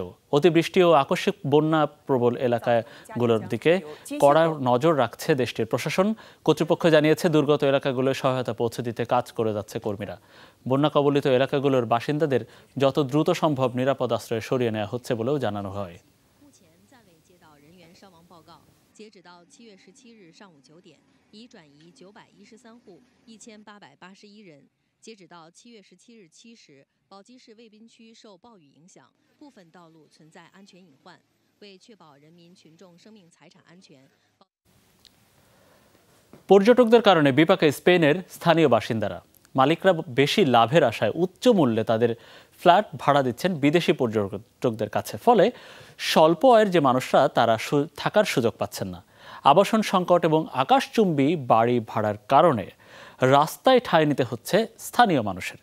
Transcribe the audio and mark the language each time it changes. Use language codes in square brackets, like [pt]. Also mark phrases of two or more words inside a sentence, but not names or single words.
[bn] অতিবৃষ্টি ও আকস্মিক বন্যা প্রবল এলাকাগুলোর দিকে কড়া নজর রাখছে দেশটির প্রশাসন। কর্তৃপক্ষ জানিয়েছে, দুর্গত এলাকাগুলোয় সহায়তা পৌঁছে দিতে কাজ করে যাচ্ছে কর্মীরা। বন্যা কবলিত এলাকাগুলোর বাসিন্দাদের যত দ্রুত সম্ভব নিরাপদ আশ্রয়ে সরিয়ে নেওয়া হচ্ছে বলেও জানানো হয়। [zh] 截止到7月17日上午9点，已转移913户1881人。截止到7月17日7时，宝鸡市卫滨区受暴雨影响，部分道路存在安全隐患，为确保人民群众生命财产安全。 [bn] পর্যটকদের কারণে বিপাকে স্পেনের স্থানীয় বাসিন্দারা। মালিকরা বেশি লাভের আশায় উচ্চ মূল্যে তাদের ফ্ল্যাট ভাড়া দিচ্ছেন বিদেশি পর্যটকদের কাছে। ফলে স্বল্প আয়ের যে মানুষরা তারা থাকার সুযোগ পাচ্ছেন না। আবাসন সংকট এবং আকাশচুম্বী বাড়ি ভাড়ার কারণে রাস্তায় ঠাঁই নিতে হচ্ছে স্থানীয় মানুষের।